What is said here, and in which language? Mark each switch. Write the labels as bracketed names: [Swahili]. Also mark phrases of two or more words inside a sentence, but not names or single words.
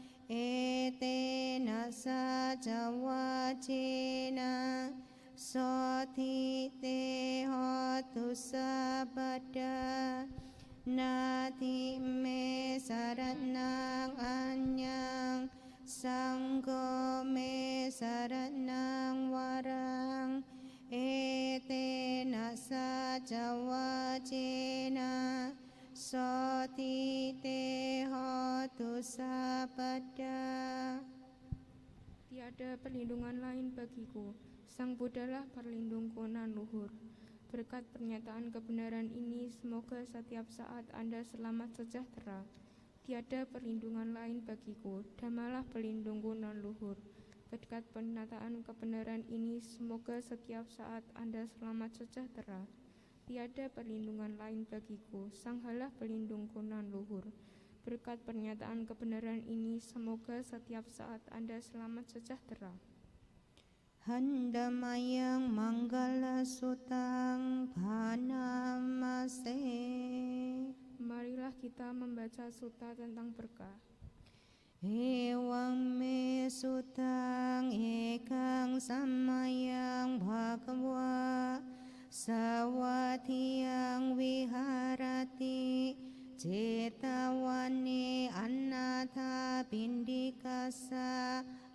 [Pali] etena saca wajena soti te hotu sapada nati me saranang anyang sanggo me saranang warang etena saca wajena soti te hotu sapada. [Indonesian] Tiada perlindungan lain bagiku. Sang Buddhalah perlindungku nan luhur. Berkat pernyataan kebenaran ini, semoga setiap saat Anda selamat sejahtera. Tiada perlindungan lain bagiku. Dhammalah pelindungku nan luhur. Berkat pernyataan kebenaran ini, semoga setiap saat Anda selamat sejahtera. Tiada perlindungan lain bagiku. Sanghalah pelindungku nan luhur. Berkat pernyataan kebenaran ini, semoga setiap saat Anda selamat sejahtera. [Pali] Handamayang manggala sutang panamase. [Indonesian] Marilah kita membaca sutta tentang berkah. [Pali] Ewang me sutang ekang samayang bhagawa sawatiyang viharati cetawane annatha pindikasa